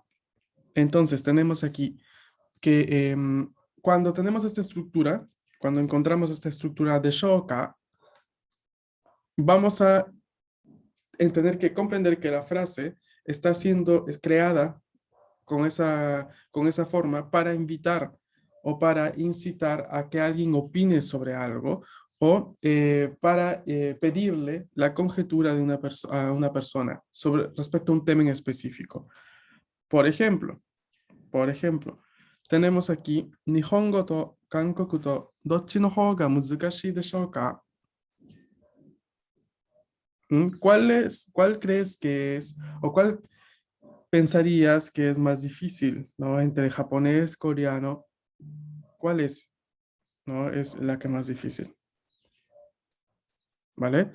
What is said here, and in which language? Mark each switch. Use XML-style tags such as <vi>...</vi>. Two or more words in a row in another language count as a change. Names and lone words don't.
<es>Entonces tenemos aquí que cuando tenemos esta estructura, cuando encontramos esta estructura de Shoka, vamos a tener que comprender que la frase es creada con esa forma para invitar o para incitar a que alguien opine sobre algo o para pedirle la conjetura de a una persona respecto a un tema en específico.</es> <ja>Por ejemplo, tenemos aquí 日本語と韓国語とどっちのほうが難しいでしょうか?</ja> <es>¿Cuál crees que es o cuál pensarías que es más difícil, ¿no? Entre japonés, coreano, ¿cuál es, no? Es la que más difícil, ¿vale?</es>